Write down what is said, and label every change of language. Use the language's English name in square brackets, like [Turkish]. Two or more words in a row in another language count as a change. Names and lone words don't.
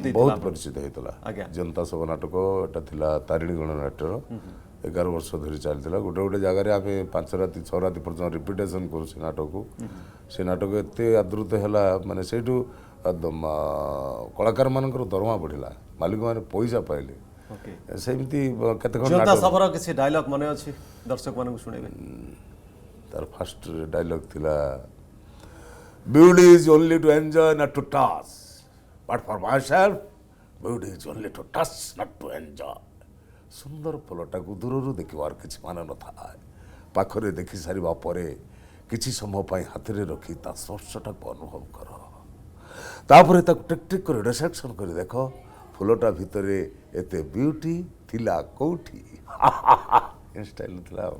[Odia] ହେଇଥିଲା ଜିଅନ୍ତା ଶବ ନାଟକ ଏଟା ଥିଲା ତାରିଣୀ ଗଣନାଟ୍ୟର 11 ବର୍ଷ ଧରି ଚାଲିଥିଲା ଗୋଟେ ଗୋଟେ ଜାଗାରେ ଆମେ 5 ରାତି 6 ରାତି ପର୍ଯ୍ୟନ୍ତ ରିପିଟେସନ୍ କରୁ ସେ ନାଟକକୁ ସେ ନାଟକ ଏତେ ଆଦୃତ ହେଲା ମାନେ ସେଇଠୁ କଳାକାରମାନଙ୍କର ଦରମା ବଢ଼ିଲା ମାଲିକମାନେ ପଇସା ପାଇଲେ ସେମିତି କେତେ ଖବର କିଛି ଡାଇଲଗ ମନେ ଅଛି ଦର୍ଶକମାନଙ୍କୁ ଶୁଣେଇବେ ତାର ଫାଷ୍ଟ ଡାଇଲଗ ଥିଲା [English] beauty is only to enjoy not to touch but for myself beauty is only to touch not to enjoy [Odia] ସୁନ୍ଦର ଫୁଲଟାକୁ ଦୂରରୁ ଦେଖିବାର କିଛି ମାନେ ନଥାଏ ପାଖରେ ଦେଖି ସାରିବା ପରେ କିଛି ସମୟ ପାଇଁ ହାତରେ ରଖି ତା ସ୍ପର୍ଶଟାକୁ ଅନୁଭବ କର ତାପରେ ତାକୁ ଟିକ୍ ଟିକ୍ କରି ଡିସେକ୍ସନ୍ କରି ଦେଖ ଫୁଲଟା ଭିତରେ ଏତେ ବିୟୁଟି ଥିଲା କୋଉଠି ଷ୍ଟାଇଲ ଥିଲା ଆଉ